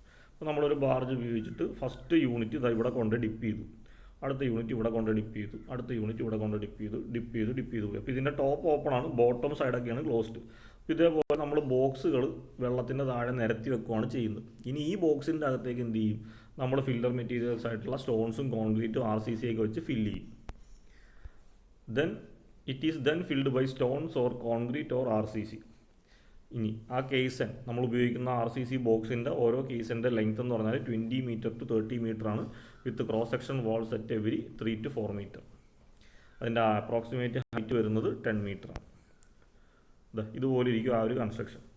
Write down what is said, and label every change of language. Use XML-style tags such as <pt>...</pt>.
<ml>അപ്പോൾ നമ്മളൊരു ബാർജ് ഉപയോഗിച്ചിട്ട് ഫസ്റ്റ് യൂണിറ്റ് ഇവിടെ കൊണ്ട് ഡിപ്പ് ചെയ്തു, അടുത്ത യൂണിറ്റ് ഇവിടെ കൊണ്ട് ഡിപ്പ് ചെയ്തു, അടുത്ത യൂണിറ്റ് ഇവിടെ കൊണ്ട് ഡിപ്പ് ചെയ്തു പോയി. അപ്പോൾ ഇതിൻ്റെ ടോപ്പ് ഓപ്പൺ ആണ്, ബോട്ടം സൈഡൊക്കെയാണ് ക്ലോസ്ഡ്. ഇതേപോലെ നമ്മൾ ബോക്സുകൾ വെള്ളത്തിൻ്റെ താഴെ നിരത്തി വെക്കുകയാണ് ചെയ്യുന്നത്. ഇനി ഈ ബോക്സിൻ്റെ അകത്തേക്ക് എന്ത് ചെയ്യും, നമ്മൾ ഫില്ലർ മെറ്റീരിയൽസ് ആയിട്ടുള്ള സ്റ്റോൺസും കോൺക്രീറ്റും RCC ഒക്കെ വെച്ച് ഫില്ല് ചെയ്യും.</ml> <en>Then it is then filled by stones or concrete or RCC.</en> <ml>ഇനി ആ കേസൻ നമ്മൾ ഉപയോഗിക്കുന്ന RCC ബോക്സിൻ്റെ ഓരോ കേസിൻ്റെ ലെങ്ത് എന്ന് പറഞ്ഞാൽ 20 meter to 30 meter ആണ്,</ml> <en>With cross section walls at every 3 to 4 meter.</en> <ml>അതിൻ്റെ അപ്രോക്സിമേറ്റ് ഹൈറ്റ് വരുന്നത് 10 meter ആണ്. ഇതുപോലെ ഇരിക്കും ആ ഒരു കൺസ്ട്രക്ഷൻ.</ml>